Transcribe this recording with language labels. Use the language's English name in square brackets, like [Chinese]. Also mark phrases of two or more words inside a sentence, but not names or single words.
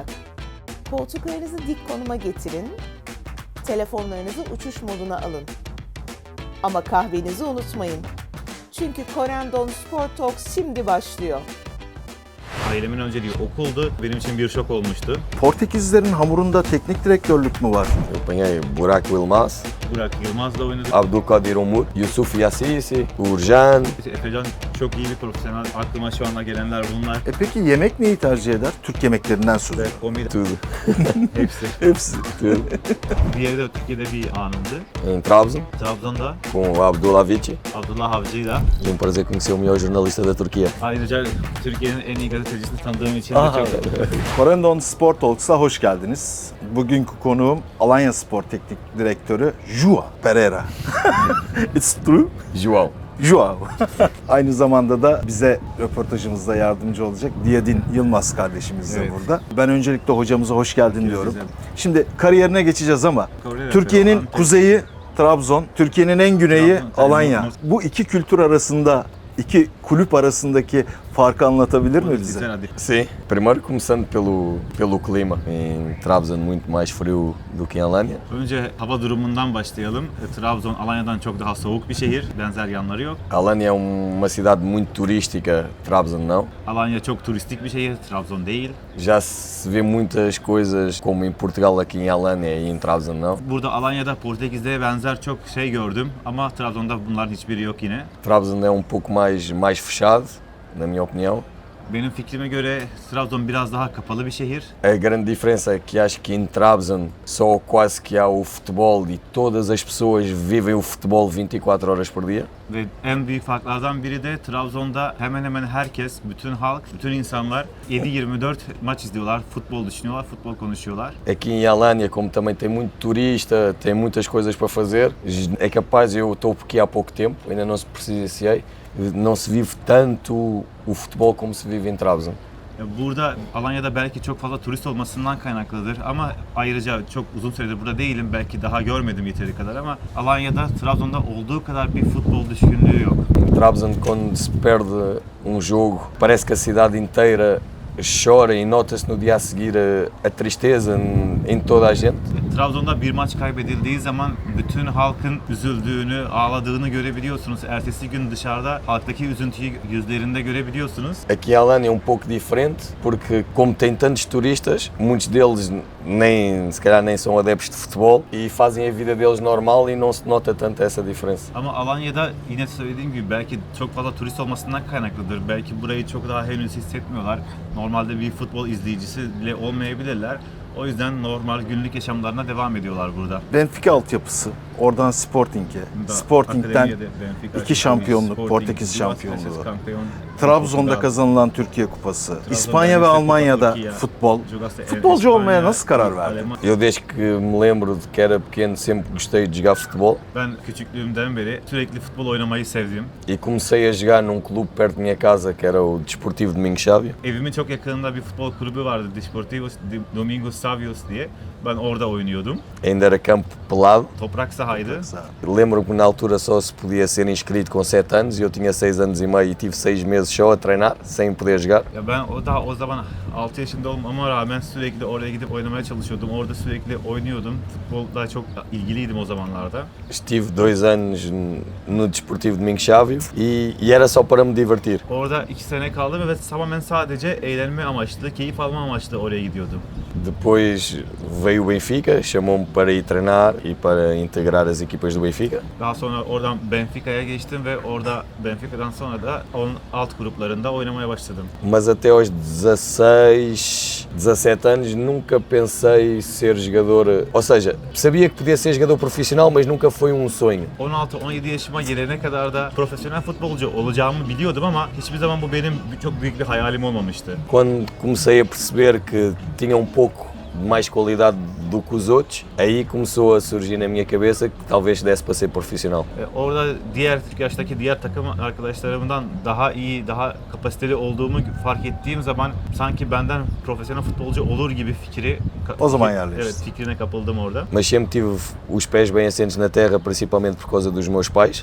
[Turkish] Koltuklarınızı dik konuma getirin, telefonlarınızı uçuş moduna alın. Ama kahvenizi unutmayın. Çünkü Corendon Sport Talks şimdi başlıyor. Ailemin önceliği okuldu. Benim için bir şok olmuştu. Portekizlerin hamurunda teknik direktörlük mü var? [Portuguese] Eu apanhei Buraco Yılmaz, [Turkish] Burak Yılmaz'la oynadık. Abdülkadir Umut, Yusuf Yassisi, Uğurcan. Efecan çok iyi bir profesyonel. Aklıma şu anda gelenler bunlar. Peki yemek neyi tercih eder? Türk yemeklerinden söz. Ve komedi [Portuguese] Tudo. [Turkish] hepsi. Hepsi. [Portuguese] Tudo. [Turkish] Diğeri de Türkiye'de bir anımdı. [Portuguese] Em Trabzon, [Turkish] Trabzon'da [Portuguese] com o Abdulavici. [Turkish] Abdullah Avcı'yla. [Portuguese] Um prazer conhecer o melhor jornalista da Turquia. [Turkish] Ayrıca Türkiye'nin en iyi gazetecisini tanıdığım için de çok... Corendon Sport Talks'a hoş geldiniz. Bugünkü konuğum Alanya Spor Teknik Direktörü João Pereira. [English] It's true. [Turkish] João. João. Aynı zamanda da bize röportajımızda yardımcı olacak Diyadin Yılmaz kardeşimiz de Evet. burada. Ben öncelikle hocamıza hoş geldin diyorum. güzel. Şimdi kariyerine geçeceğiz ama Kariyer Türkiye'nin yapıyor, Antep. kuzeyi Trabzon, Türkiye'nin en güneyi Trabzon, Alanya. Trabzon. Bu iki kültür arasında, iki kulüp arasındaki farkı anlatabilir mi bize? [Portuguese] Sim. Primeiro começando pelo clima. Em Trabzon muito mais frio do que em Alanya. [Turkish] Önce hava durumundan başlayalım. Trabzon, Alanya'dan çok daha soğuk bir şehir. Benzer yanları yok. [Portuguese] Alanya é uma cidade muito turística, Trabzon não. [Turkish] Alanya çok turistik bir şehir, Trabzon değil. [Portuguese] Já se vê muitas coisas como em Portugal aqui em Alanya e em Trabzon não. [Turkish] Burada Alanya'da Portekiz'de benzer çok şey gördüm ama Trabzon'da bunların hiçbiri yok yine. [Portuguese] Trabzon é pouco mais fechado, na minha opinião. [Turkish] Benim fikrime göre Trabzon biraz daha kapalı bir şehir. [Portuguese] A grande diferença é que acho que em Trabzon só quase que há o futebol e todas as pessoas vivem o futebol 24 horas por dia. [Turkish] Ve en büyük farklardan biri de Trabzon'da hemen hemen herkes, bütün halk, bütün insanlar 7-24 maç izliyorlar, futbol düşünüyorlar, futbol konuşuyorlar. [Portuguese] Aqui em Alanya, como também tem muito turista, tem muitas coisas para fazer, é capaz, eu estou aqui há pouco tempo, ainda não se presenciei, não se vive tanto o futebol como se vive em Trabzon. [Turkish] Burada Alanya'da belki çok fazla turist olmasından kaynaklıdır ama ayrıca çok uzun süredir burada değilim, belki daha görmedim yeteri kadar ama Alanya'da Trabzon'da olduğu kadar bir futbol düşkünlüğü yok. [Portuguese] Em Trabzon, quando se perde jogo, parece que a cidade inteira chora e nota-se no dia a seguir a tristeza em toda a gente. [Turkish] Trabzon'da bir maç kaybedildiği zaman bütün halkın üzüldüğünü, ağladığını görebiliyorsunuz. Ertesi gün dışarıda halktaki üzüntüyü yüzlerinde görebiliyorsunuz. [Portuguese] Aqui em Alanya é pouco diferente, porque como tem tantos turistas, muitos deles se calhar nem são adeptos de futebol e fazem a vida deles normal e não se nota tanto essa diferença. [Turkish] Ama Alanya'da yine söylediğim gibi belki çok fazla turist olmasından kaynaklıdır. Belki burayı çok daha henüz hissetmiyorlar. Normalde bir futbol izleyicisi bile olmayabilirler. O yüzden normal günlük yaşamlarına devam ediyorlar burada. Benfica altyapısı, oradan Sporting'e, Sporting'den iki şampiyonluk, Portekiz şampiyonluğu. Trabzon'da kazanılan Türkiye Kupası, İspanya ve Almanya'da futbol. Futbolcu olmaya nasıl karar verdin? [Portuguese] Eu desde que me lembro de que era pequeno sempre gostei de jogar futebol [Turkish] Ben küçüklüğümden beri sürekli futbol oynamayı sevdim. [Portuguese] e comecei a jogar num clube perto da minha casa que era o Desportivo Domingos Sávio. [Turkish] Evimin çok yakınında bir futbol kulübü vardı, Desportivos Domingos Savios diye. Ben orada oynuyordum. [Portuguese] Ainda era campo pelado. [Turkish] Toprak sahaydı. [Portuguese] Lembro-me que na altura só se podia ser inscrito com 7 anos e eu tinha 6 anos e meio e tive 6 meses só a treinar, sem poder jogar. [Turkish] Ya ben o zaman 6 yaşında olmama rağmen sürekli oraya gidip oynamaya çalışıyordum. Orada sürekli oynuyordum. Futbolda çok ilgiliydim o zamanlarda. [Portuguese] Estive 2 anos no Desportivo Domingos Sávio e era só para me divertir. [Turkish] Orada 2 sene kaldım ve tamamen sadece eğlenme amaçlı, keyif alma amaçlı oraya gidiyordum. [Portuguese] Depois veio o Benfica, chamou-me para ir treinar e para integrar as equipas do Benfica. [Turkish] Daha sonra oradan Benfica'ya geçtim ve orada Benfica'dan sonra da onun alt gruplarında oynamaya başladım. [Portuguese] Mas até aos 16, 17 anos nunca pensei ser jogador, ou seja, sabia que podia ser jogador profissional, mas nunca foi um sonho. [Turkish] 16-17 yaşıma gelene kadar da profesyonel futbolcu olacağımı biliyordum ama hiçbir zaman bu benim çok büyük bir hayalim olmamıştı. [Portuguese] Quando comecei a perceber que tinha pouco de mais qualidade do que os outros, aí começou a surgir na minha cabeça que talvez desse para ser profissional. [Turkish] Orada diğer Türk yaştaki diğer takım arkadaşlarımdan daha iyi, daha kapasiteli olduğumu fark ettiğim zaman sanki benden profesyonel futbolcu olur gibi fikri O zaman yerleştin. Evet, fikrine kapıldım orada. [Portuguese] Mas sempre tive os pés bem assentes na terra, principalmente por causa dos meus pais.